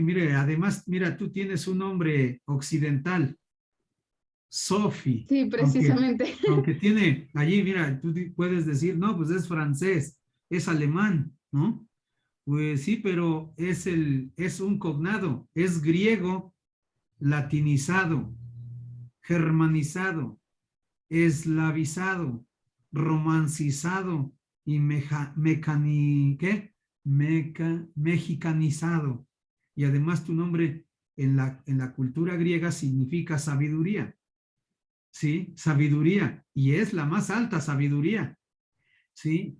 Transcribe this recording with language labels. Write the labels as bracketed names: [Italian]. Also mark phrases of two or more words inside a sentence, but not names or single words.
[Spanish] Mire, además, mira, tú tienes un nombre occidental, Sofi. Sí, precisamente. Aunque tiene allí, mira, tú puedes decir, no, pues es francés, es alemán, ¿no? Pues sí, pero es un cognado, es griego latinizado, germanizado, eslavizado, romancizado y mexicanizado. Y además tu nombre en la cultura griega significa sabiduría. ¿Sí? Sabiduría. Y es la más alta sabiduría. ¿Sí?